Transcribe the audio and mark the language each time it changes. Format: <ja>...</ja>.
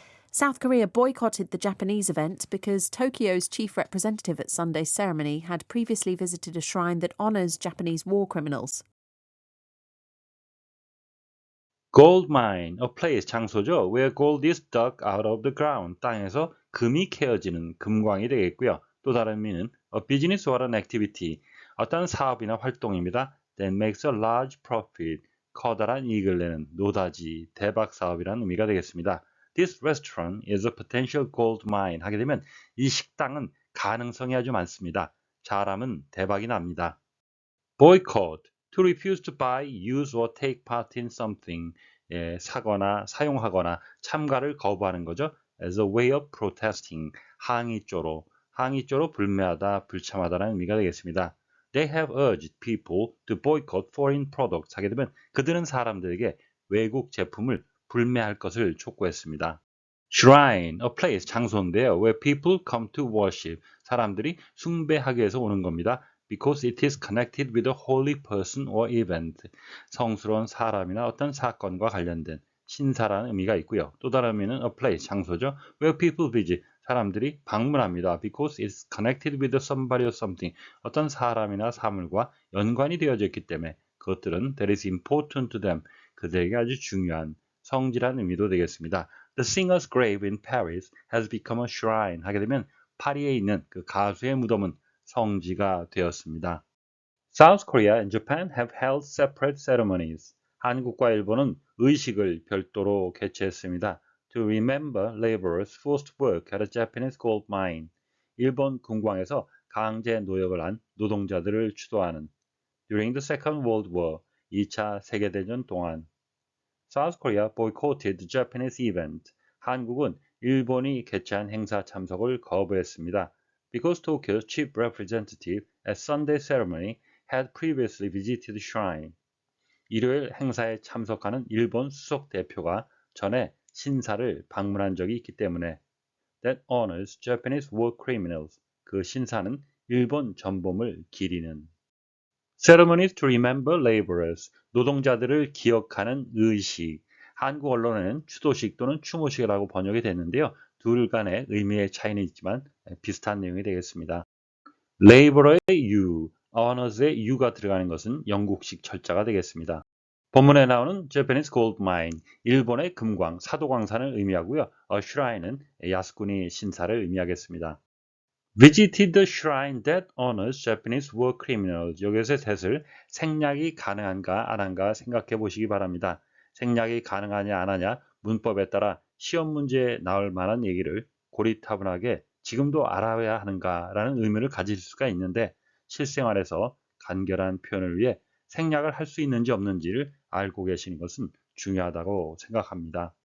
<en>South Korea boycotted the Japanese event because Tokyo's chief representative at Sunday's ceremony had previously visited a shrine that honours Japanese war criminals. Gold mine, a place,</en> <ko>장소죠.</ko> <en>Where gold is dug out of the ground.</en> <ko>땅에서 금이 캐어지는 금광이 되겠고요. 또 다른 의미는</ko> <en>a business or an activity,</en> <ko>어떤 사업이나 활동입니다.</ko> <en>That makes a large profit,</en> <ko>커다란 이익을 내는 노다지, 대박 사업이라는 의미가 되겠습니다.</ko> <en>This restaurant is a potential gold mine.</en> <ko>하게 되면 이 식당은 가능성이 아주 많습니다. 잘하면 대박이 납니다.</ko> <en>Boycott, to refuse to buy, use or take part in something.</en> <ko>사거나 사용하거나 참가를 거부하는 거죠.</ko> <en>As a way of protesting,</en> <ko>항의조로 불매하다, 불참하다라는 의미가 되겠습니다.</ko> <en>They have urged people to boycott foreign products.</en> <ko>하게 되면 그들은 사람들에게 외국 제품을 불매할 것을 촉구했습니다.</ko> <en>Shrine, a place,</en> <ko>장소인데요.</ko> <en>Where people come to worship.</en> <ko>사람들이 숭배하기 위해서 오는 겁니다.</ko> <en>Because it is connected with a holy person or event.</en> <ko>성스러운 사람이나 어떤 사건과 관련된 신사라는 의미가 있고요. 또 다른 의미는</ko> <en>a place,</en> <ko>장소죠.</ko> <en>Where people visit.</en> <ko>사람들이 방문합니다.</ko> <en>Because it's connected with somebody or something.</en> <ko>어떤 사람이나 사물과 연관이 되어져 있기 때문에 그것들은</ko> <en>that is important to them.</en> <ko>그들에게 아주 중요한 성질한 의미도 되겠습니다.</ko> <en>The singer's grave in Paris has become a shrine.</en> <ko>하게 되면 파리에 있는 그 가수의 무덤은 성지가 되었습니다.</ko> <en>South Korea and Japan have held separate ceremonies.</en> <ko>한국과 일본은 의식을 별도로 개최했습니다.</ko> <en>To remember laborers forced to work at a Japanese gold mine.</en> <ko>일본 금광에서 강제 노역을 한 노동자들을 추도하는.</ko> <en>During the Second World War,</en> <ko>2차 세계대전 동안.</ko> <en>South Korea boycotted the Japanese event.</en> <ko>한국은 일본이 개최한 행사 참석을 거부했습니다.</ko> <en>Because Tokyo's chief representative at Sunday ceremony had previously visited the shrine.</en> <ko>일요일 행사에 참석하는 일본 수석 대표가 전에 신사를 방문한 적이 있기 때문에</ko> <en>that honors Japanese war criminals.</en> <ko>그 신사는 일본 전범을 기리는</ko> <en>ceremonies to remember laborers.</en> <ko>노동자들을 기억하는 의식. 한국 언론에는 추도식 또는 추모식이라고 번역이 됐는데요. 둘 간의 의미의 차이는 있지만 비슷한 내용이 되겠습니다. labor의 you, honors의 you가 들어가는 것은 영국식 철자가 되겠습니다. 본문에 나오는 Japanese gold mine, 일본의 금광, 사도광산을 의미하고요. A shrine은 야스쿠니 신사를 의미하겠습니다.</ko> <en>Visited the shrine that honors Japanese war criminals.</en> <ko>여기서의 that을 생략이 가능한가 안 한가 생각해 보시기 바랍니다. 생략이 가능하냐 안 하냐 문법에 따라 시험 문제에 나올 만한 얘기를 고리타분하게 지금도 알아야 하는가라는 의미를 가질 수가 있는데 실생활에서 간결한 표현을 위해 생략을 할 수 있는지 없는지를 알고 계시는 것은 중요하다고 생각합니다.</ko>